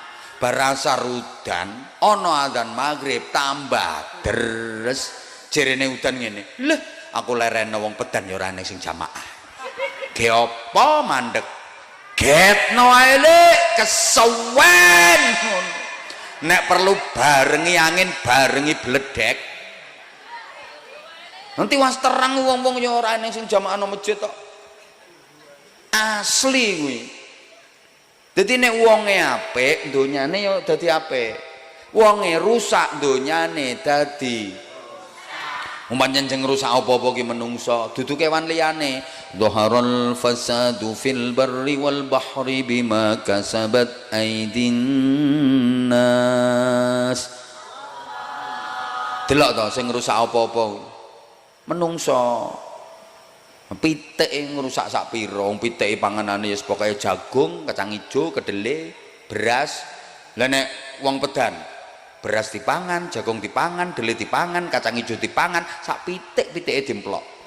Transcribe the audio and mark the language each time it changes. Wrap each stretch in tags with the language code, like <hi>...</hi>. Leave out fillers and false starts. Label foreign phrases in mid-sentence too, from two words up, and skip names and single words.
<jv>Barasar udan ana adzan maghrib tambah deres jerene udan ngene lho aku lereno wong pedan ya ora sing jamaah ge apa mandek getno ae le kesuwen nek perlu barengi angin barengi bledek nanti was terang wong-wong ya ora sing jamaah nang masjid tok asli kuwi. Jadi nek wonge apik donyane ya dadi apik. Wonge rusak donyane dadi umpamane jeneng rusak apa-apa ki menungso, dudu kewan liyane.</jv> <ar>ظهر الفساد في البر والبحر بما كسبت أيدي الناس.</ar> <jv>Delok to sing rusak apa-apa menungso. Pitike ngrusak sak pira, wong pitike panganane ya pokoke jagung, kacang ijo, kedele, beras. Lah nek wong pedan, beras dipangan, jagung dipangan, dele dipangan, kacang ijo dipangan, sak pitike dimplok.</jv>